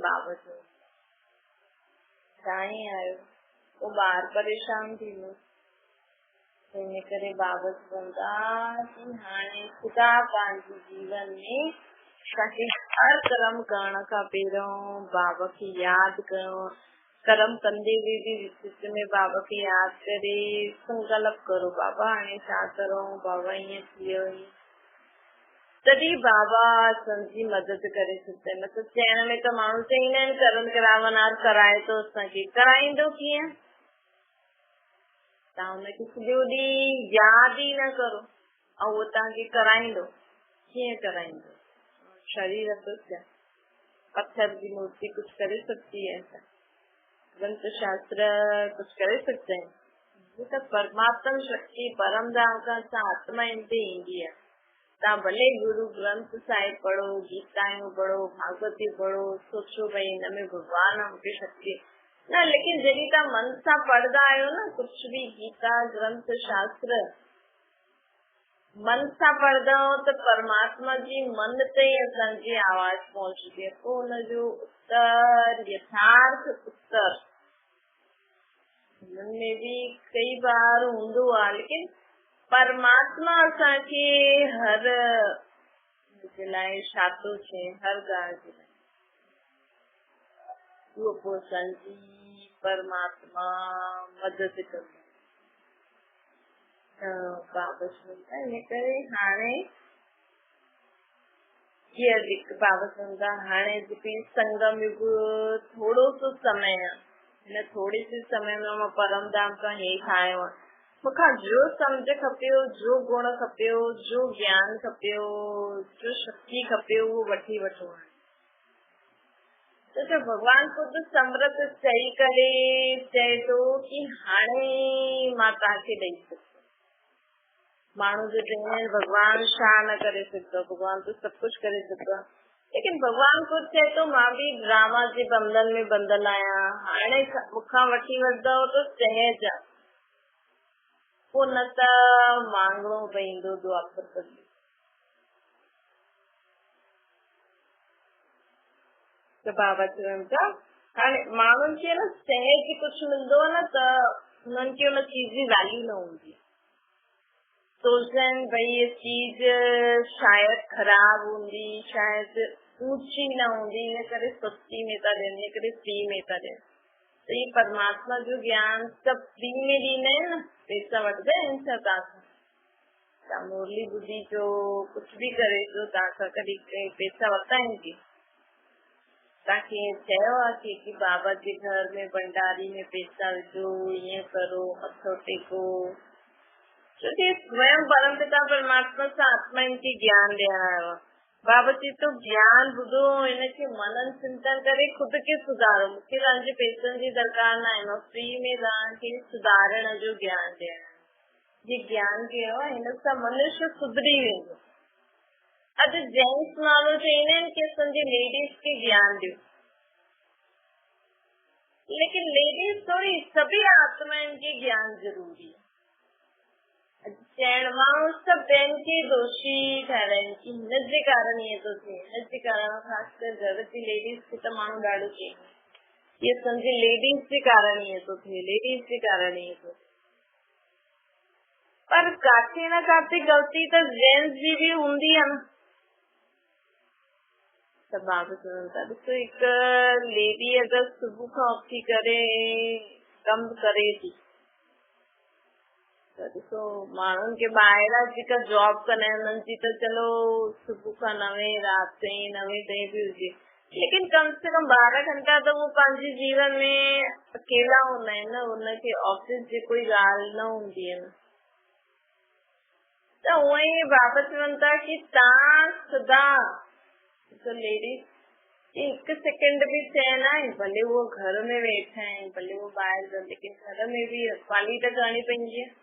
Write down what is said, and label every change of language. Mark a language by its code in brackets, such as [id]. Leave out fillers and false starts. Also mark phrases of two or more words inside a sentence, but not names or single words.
[sd] बाबा जो तव्हां ई आहियो। पोइ ॿार परेशान थींदो। हिन करे बाबा चवंदा कि हाणे ख़ुदा पंहिंजे जीवन में असांखे हर कर्म करण खां पहिरियों बाबा खे यादि कयो। कर्म कंदे हुए भी विच में बाबा खे यादि करे संकल्प करो, बाबा हाणे छा करूं, बाबा ईअं थियो, तॾहिं बाबा असांजी मदद करे सघंदा आहिनि। न त चइण में त माण्हू चईंदा आहिनि करन करावनार कराए थो असांखे, कराईंदो कीअं? तव्हां हुनखे सॼो ॾींहुं यादि ई न करो ऐं उहो तव्हांखे कराईंदो, कीअं कराईंदो? [hi] शरीर तो क्या पत्थर की मूर्ति कुछ करे सकती है? ऐसा ग्रंथ शास्त्र कुछ करे सकते हैं? ये तो परमात्मा शक्ति परम धाम का आत्मा इन पे ईंदी है। [sd] तव्हां भले गुरु ग्रंथ साहिब पढ़ो, गीतायूं पढ़ो, भागवती पढ़ो, सोचो भई हिन में भगवान मूंखे शक्ति न, लेकिन जॾहिं तव्हां मन सां पढ़ंदा आहियो न कुछ भी गीता ग्रंथ शास्त्र, मन सां पढ़ंदा हो त परमात्मा जी मन ते असांजी आवाज पहुचंदी आहे। पोइ हुनजो उत्तर यथार्थ उत्तर हुनमें भी कई बार हूंदो आहे, लेकिन परमात्मा असांखे हर जे लाइ छा थो चए, हर ॻाल्हि जे लाइ उहो पोइ असांजी परमात्मा मदद कंदो। बाबा इन करे हाणे बाबा चवंदा हाणे संगम युग थोरो सो समय आहे, हिन थोरे से समय में मां परम धाम खां हेठि आयो आहियां। मूंखां जो सम्झ खपेव, जो गुण खपेव, जो ज्ञान खपेव, जो शक्ति खपेव उहो वठी वठो। तो भगवान खुद समृत चई करे चए थो कि हाणे मां तव्हांखे ॾेई सघां। माण्हू जो चवंदा आहिनि भगवान छा न करे सघंदो, भगवान तो सब कुछ करे सघंदो आहे, लेकिन भगवान खुद चए थो मां भी ड्रामा जे बंधन में बंधल आहियां, हाणे मूंखां वठी वठंदव त सहज आहे, पोइ न त मांगणो पवंदो द्वापर कलयुग। त बाबा चवनि था हाणे माण्हुनि खे न सहज कुझु मिलंदो आहे न त हुननि खे हुन चीज जी वैल्यू न हूंदी। [hi] सोचते हैं भाई ये चीज शायद खराब [sd] हूंदी, शायद ऊंची न हूंदी, इन करे सस्ती में था ॾियनि, इन करे फ्री में था ॾियनि। तो ये परमात्मा जो ज्ञान सब फ्री में ॾींदा आहिनि न, पैसा वठंदा आहिनि छा तव्हां खां? ता मुरली बुद्धि जो कुछ भी करे तो तव्हांखां कॾहिं पैसा वरिता आहिनि की? तव्हांखे चयो आहे की बाबा जे घर में भंडारी में पैसा विझो, ईअं करो, मथो टेको? छोकी स्वयं परमपिता परमात्मा सां आत्मा इनखे ज्ञान ॾियण आयो आहे। बाबा चए तो ज्ञान ॿुधो, इनखे मनन चिंतन करे खुद खे सुधारो। मूंखे तव्हांजे पैसनि जी दरकार न आहे, मां फ्री में तव्हांखे सुधारण जो ज्ञान ॾियण जे ज्ञान कयो आहे, हिन सां मनुष्य सुधरी वेंदो। अॼु जेंट्स माण्हू चईंदा आहिनि की असांजे लेडीज खे ज्ञान ॾियो, लेकिन लेडीज थोड़ी सभी आत्माउनि खे ज्ञान ज़रूरी आहे। चइण माण्हू सभु ॿियनि खे दोषी ठहिराइनि की हिनजे कारण ईअं थो थिए, हिनजे कारण, ख़ासि करे घर जी लेडीज खे त माण्हू ॾाढो चईंदो इहे असांजी लेडीज जे कारण ईअं थो थिए, लेडीज जे कारण ईअं थो थिए। पर काथे न काथे ग़लती त जेंट्स जी बि हूंदी आहे न। त बाबा चवनि था ॾिसो, हिकु लेडी अगरि सुबुह खां उथी करे कमु करे थी त ॾिसो, माण्हुनि खे ॿाहिरां जेका जॉब कंदा आहिनि उन्हनि जी त चलो सुबुह खां 9 राति 9 ताईं बि हुजे, लेकिन कम से कम 12 घंटा त वो पंहिंजे जीवन में अकेला हूंदा आहिनि न, उनखे ऑफिस जी कोई ॻाल्हि न हूंदी आहे न। त उअं ई बाबा चवनि था की तव्हां सदा लेडीज हिकु सेकेंड बि चयन आहे, भले वो घर में वेठा आहिनि, भले वो ॿाहिरि, लेकिन घर में बि रखवाली त करणी पवंदी आहे।